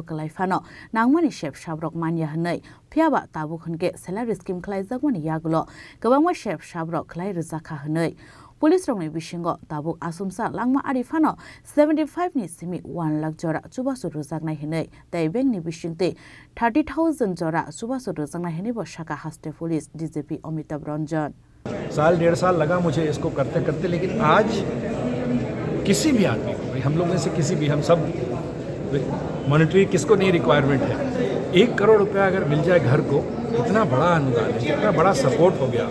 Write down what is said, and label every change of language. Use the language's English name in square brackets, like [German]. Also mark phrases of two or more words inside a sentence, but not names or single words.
[Kok Borok] kalaifano nangmani chef shabrok manya hanai phiaba tabu khunke [English] salary scheme [Kok Borok] khlaijakmani yagulo gobangma chef shabrok khlai rijaka hanai Police rongni bisingo tabuk asumsa langma arifano 75 ni simi 1 lakh jora chubasu rujaknai hinai tai bank ni bisingte 30,000 jora chubasu rujaknai hini bo shaka haste [English] police DGP [Kok Borok] Amitabh Ranjan [Hindi] साल 1.5 साल लगा मुझे इसको करते करते, लेकिन आज किसी भी आदमी को, हम लोग में से किसी भी, हम सब मॉनिटरी किसको नहीं रिक्वायरमेंट है, 1 करोड़ रुपया अगर मिल जाए घर को, इतना बड़ा अनुदान है, इतना बड़ा सपोर्ट हो गया।